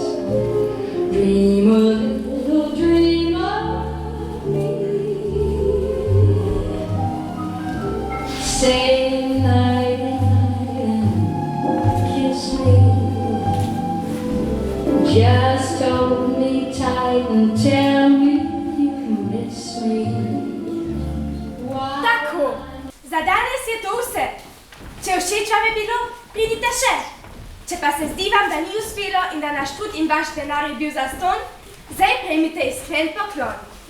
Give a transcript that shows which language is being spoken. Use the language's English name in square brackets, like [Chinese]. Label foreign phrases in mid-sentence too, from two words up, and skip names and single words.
[English] Dream a little dream of me. Stay night and kiss me. Just hold me tight and tell me [Slovenian] Tako, za danes je to vse. Če všeč vam je bilo, pridite še. Če pa se zdi vam, da ni uspelo in da naš trud in vaš denar je bil zastonj, zdaj prejmite iskren poklon.